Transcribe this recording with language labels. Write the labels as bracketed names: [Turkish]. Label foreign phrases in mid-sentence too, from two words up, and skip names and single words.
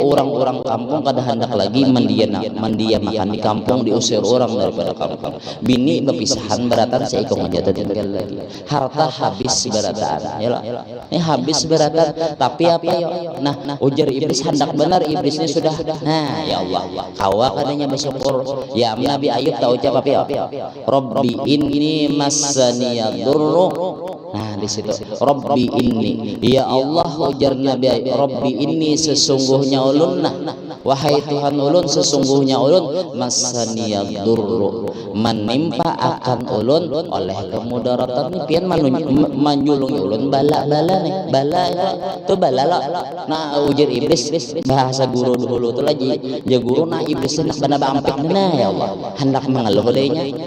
[Banjar] orang-orang kampung kada hendak lagi mendiamkan di kampung diusir orang daripada kampung bini berpisahan beratan seikong aja tinggal lagi harta habis beratan ya ini habis beratan tapi apa yo nah ujar iblis hendak benar iblisnya sudah nah ya Allah kawa kadanya bersyukur ya Nabi Ayub tahu ucap apa ya [Arabic] Rabbi inni massaniyadurru [Banjar] nah di situ [Arabic] Rabbi inni [Banjar] ya Allah ujar Nabi Ayub [Arabic] Rabbi inni [Banjar] sesungguhnya ulun nah wahai Tuhan ulun sesungguhnya ulun massaniyadurru menimpa akan ulun oleh kemudaratan nih pian manjulung ulun bala-bala nih bala itu bala nah ujar iblis bahasa guru dulu tuh lagi ya guru nah iblis hendak bana bampik nah ya Allah hendak mengeluh dehnya